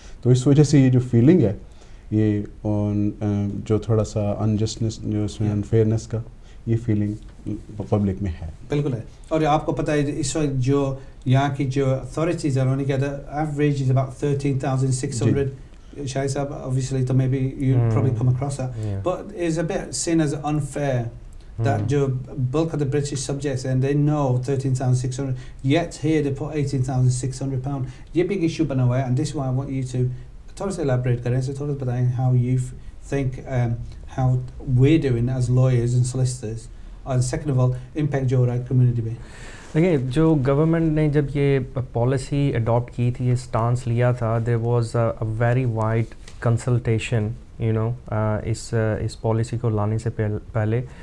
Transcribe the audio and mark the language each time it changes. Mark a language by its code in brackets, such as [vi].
[ur] تو اس وجہ سے یہ جو فیلنگ ہے, یہ جو تھوڑا سا انجسٹنس, جو اس میں انفیئرنیس کا, یہ فیلنگ پبلک میں ہے. بالکل ہے. اور آپ کو پتہ ہے اس وقت جو یہاں کی جو اتھارٹیز ہیں, انہوں نے کیا تھا, ایوریج از اباؤٹ 13,600. [en] شاید صاحب obviously تو maybe you probably come across that, but it's a bit seen as unfair that the bulk of the British subjects, and they know 13,600, yet here they put 18,600 pound. یہ big issue [ur] بنا ہوا ہے, [en] and this is why I want you to تھوڑا سا elaborate [ur] کریں, سے تھوڑا بتائیں [en] how you think how we're doing as lawyers and solicitors, and second of all impact [ur] جو ہو رہا ہے [en] community میں. [ur] دیکھیں, جو گورنمنٹ نے جب یہ پالیسی اڈاپٹ کی تھی, یہ اسٹانس لیا تھا, [en] there was a very wide consultation [ur] اس policy کو لانے سے پہلے.